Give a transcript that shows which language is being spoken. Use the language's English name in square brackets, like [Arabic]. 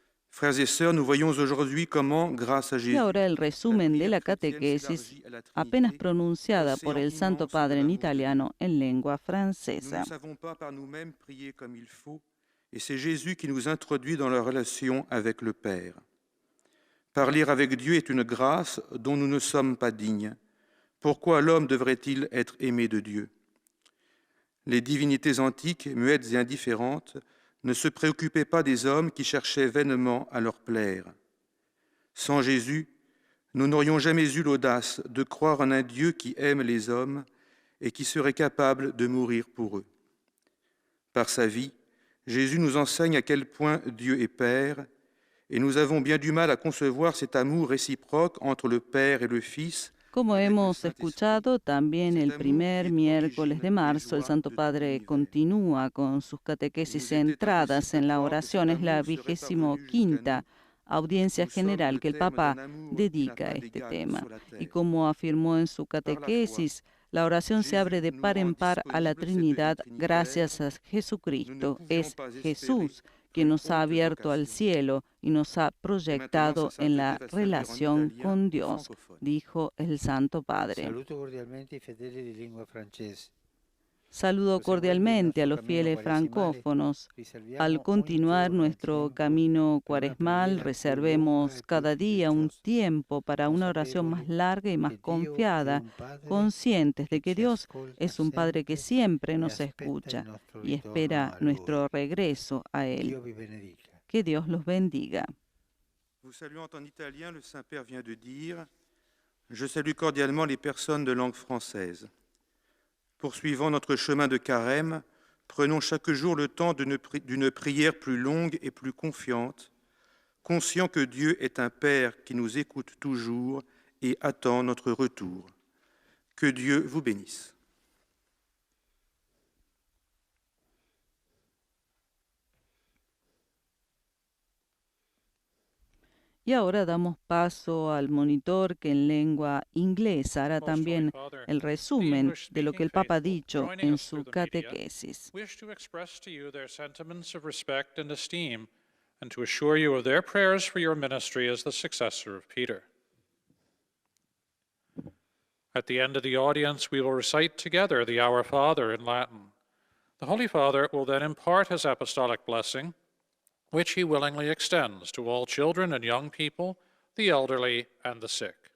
[French] Frères et sœurs, nous voyons aujourd'hui comment, grâce à [Spanish] Y [French] Jésus, [Spanish] ahora el resumen de la catequesis, apenas pronunciada por el Santo Padre en italiano en lengua [French] nous [Spanish] francesa. [French] ne savons pas par nous-mêmes prier comme il faut, et c'est Jésus qui nous introduit dans la relation avec le Père. Parler avec Dieu est une grâce dont nous ne sommes pas dignes. Pourquoi l'homme devrait-il être aimé de Dieu? Les divinités antiques, muettes et indifférentes, ne se préoccupaient pas des hommes qui cherchaient vainement à leur plaire. Sans Jésus, nous n'aurions jamais eu l'audace de croire en un Dieu qui aime les hommes et qui serait capable de mourir pour eux. Par sa vie, Jésus nous enseigne à quel point Dieu est Père, et nous avons bien du mal à concevoir cet amour réciproque entre le Père et le Fils. [Spanish] Como hemos escuchado, también el primer miércoles de marzo el Santo Padre continúa con sus catequesis centradas en la oración. Es la 25ª audiencia general que el Papa dedica a este tema. Y como afirmó en su catequesis, la oración se abre de par en par a la Trinidad gracias a Jesucristo. Es Jesús quien nos ha abierto al cielo y nos ha proyectado en la relación con Dios, dijo el Santo Padre. [Italian] Saluto cordialmente i fedeli di lingua francese. [Spanish] Saludo cordialmente a los fieles francófonos. Al continuar nuestro camino cuaresmal, reservemos cada día un tiempo para una oración más larga y más confiada, conscientes de que Dios es un Padre que siempre nos escucha y espera nuestro regreso a Él. Que Dios los bendiga. [French] Vous saluant en italien, le Saint-Père vient de dire « Je salue cordialement les personnes de langue française. Poursuivant notre chemin de carême, prenons chaque jour le temps d'une prière plus longue et plus confiante, conscient que Dieu est un Père qui nous écoute toujours et attend notre retour. Que Dieu vous bénisse. » [Spanish] Y ahora damos paso al monitor que en lengua inglesa hará también el resumen de lo que el Papa ha dicho en su catequesis. [English] Wish to express to you their sentiments of respect and esteem, and to assure you of their prayers for your ministry as the successor of Peter. At the end of the audience, we will recite together the Our Father in Latin. The Holy Father will then impart his apostolic blessing, which he willingly extends to all children and young people, the elderly and the sick.